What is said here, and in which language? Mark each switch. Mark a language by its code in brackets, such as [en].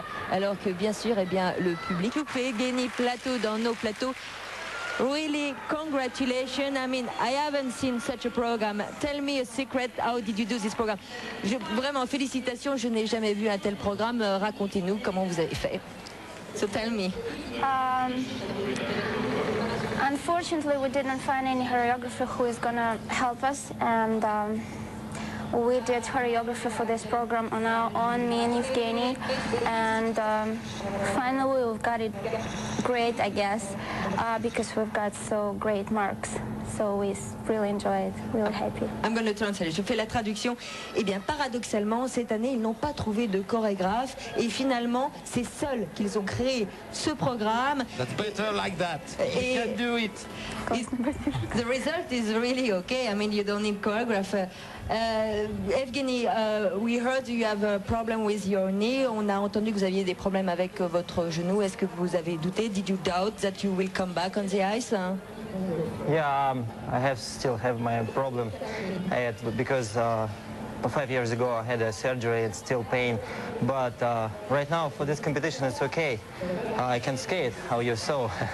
[fr] Alors que bien sûr, eh bien, le public Evgeny Plateau dans nos plateaux. [en] Really, congratulations. I mean, I haven't seen such a program. Tell me a secret. How did you do this program? [fr] Vraiment, félicitations. Je n'ai jamais vu un tel programme. Racontez-nous comment vous avez fait. [en] So tell me. Unfortunately, we didn't find any choreographer who is going to help us. And we did choreography for this program on our own, me and Evgeny. And finally, we've got it great, I guess, because we've got so great marks. So we really enjoyed, really happy. I'm going to translate. [fr] Je fais la traduction. Eh bien, paradoxalement, cette année, ils n'ont pas trouvé de chorégraphe. Et finalement, c'est seuls qu'ils ont créé ce programme. [en] That's better like that. You can do it. The result is really okay. I mean, you don't need choreographer. Evgeny, we heard you have a problem with your knee. [fr] On a entendu que vous aviez des problèmes avec votre genou. Est-ce que vous avez douté? [en] Did you doubt that you will come back on the ice? Yeah, I still have my problem because 5 years ago I had a surgery. It's still pain, but right now for this competition it's okay. I can skate, how you saw.